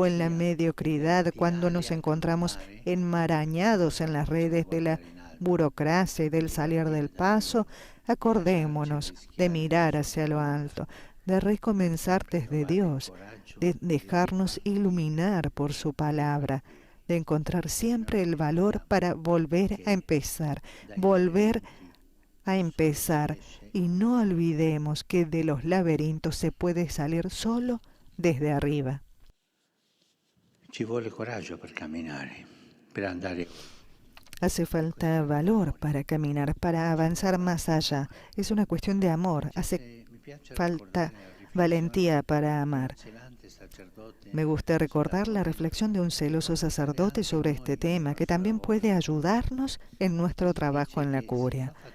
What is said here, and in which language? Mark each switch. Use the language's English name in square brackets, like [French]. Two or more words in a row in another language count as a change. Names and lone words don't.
[Spanish] en la mediocridad, cuando nos encontramos enmarañados en las redes de la burocracia y del salir del paso, acordémonos de mirar hacia lo alto, de recomenzar desde Dios, de dejarnos iluminar por su palabra, de encontrar siempre el valor para volver a empezar, y no olvidemos que de los laberintos se puede salir solo desde arriba. [Italian] Ci vuole coraggio per camminare, per andare. [Spanish] Hace falta valor para caminar, para avanzar más allá. Es una cuestión de amor. Hace falta valentía para amar. Me gusta recordar la reflexión de un celoso sacerdote sobre este tema, que también puede ayudarnos en nuestro trabajo en la curia.